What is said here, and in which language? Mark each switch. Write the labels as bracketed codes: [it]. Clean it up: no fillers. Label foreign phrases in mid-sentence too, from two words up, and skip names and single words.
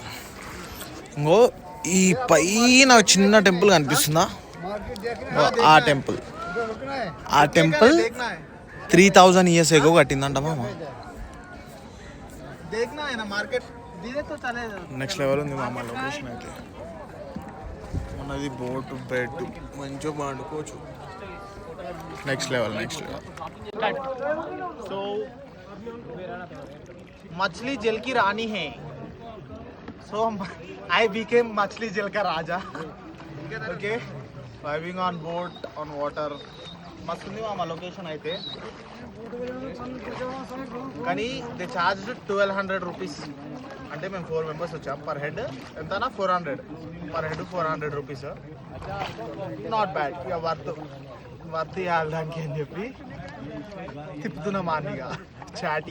[te] ఇంకో ఈ పైన చిన్న టెంపుల్ కనిపిస్తుందా, ఆ టెంపుల్ 3000 [en] years ago [te] కట్టిందంట మామ. [en] next level [te] ఉంది మామ లొకేషన్ అయితే. మనది [en] boat bed, [te] మంచిగా పండుకోవచ్చు. [en] Next level. So [hi] मछली जल की रानी है. [en] So I became [hi] मछली जल का राजा. [en] Okay, driving on boat on water. [te] మస్తు ఉంది మా లొకేషన్ అయితే. కానీ [en] the charge [te] 1200 రూపీస్. అంటే మేము 4 members వచ్చాం. [en] per head [te] ఎంతనా 400. [en] Per head 400 rupees. Not bad, [te] ఇక వర్త్ వెళ్ళడానికి అని చెప్పి తిప్పుతున్నా మార్నింగ్ చాటీ.